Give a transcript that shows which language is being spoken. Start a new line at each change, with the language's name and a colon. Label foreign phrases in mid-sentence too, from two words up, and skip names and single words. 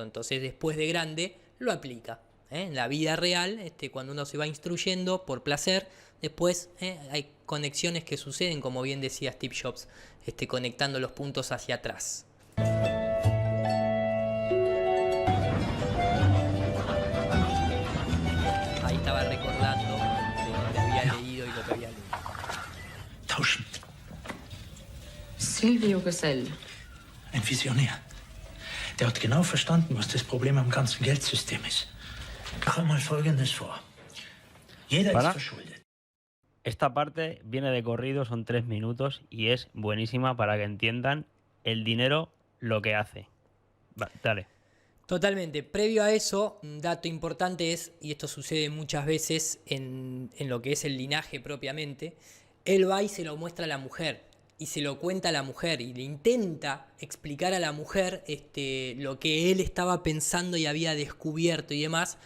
Spanish: Entonces, después de grande, lo aplica. En la vida real, cuando uno se va instruyendo por placer, después hay conexiones que suceden, como bien decía Steve Jobs, conectando los puntos hacia atrás. Ahí estaba recordando lo que había leído y lo que había leído.
German: Tauschen. Silvio Gesell. Ein Visionär. Der hat genau verstanden, was das Problem am ganzen Geldsystem ist. Mach mal Folgendes vor. Jeder ist verschuldet.
Spanish: Esta parte viene de corrido, son 3 minutos y es buenísima para que entiendan el dinero lo que hace. Dale. Totalmente. Previo a eso, un dato importante es, y esto sucede muchas veces en lo que es el linaje propiamente, él va y se lo muestra a la mujer, y se lo cuenta a la mujer, y le intenta explicar a la mujer lo que él estaba pensando y había descubierto y demás.